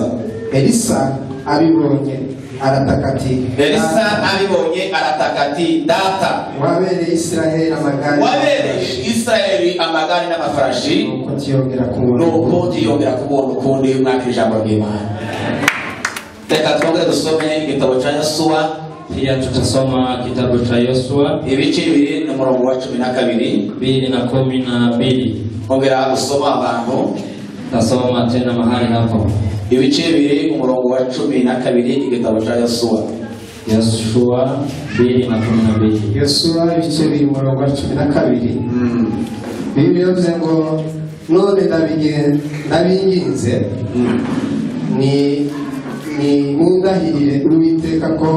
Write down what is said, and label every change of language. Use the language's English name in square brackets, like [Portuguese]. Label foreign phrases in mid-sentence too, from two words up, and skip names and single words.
[Kinyarwanda] Elisa abibonye arataka ati, data, wabereye Israheli amagare n'amafarashi, nuko tiyongera kubona ukundi mwaka ijambo ry'Imana. Reka twongere dusome igitabo cya Yosuwa. [Swahili] Pia tutasoma kitabu cha Yoshua [Kinyarwanda] ibice bibiri umurongo wa 12. 2:12. Ongera usoma abantu. [Swahili] Tasoma tena mahali hapo. [Kinyarwanda] Ibice bibiri umurongo wa 12 igitabo cya Yosuwa. [Swahili] Yoshua 2:12. [Kinyarwanda] Yoshua ibice bibiri umurongo wa 12. Bibiliya ivuze ngo none ndabinginze ni mundahirire Uwiteka ko,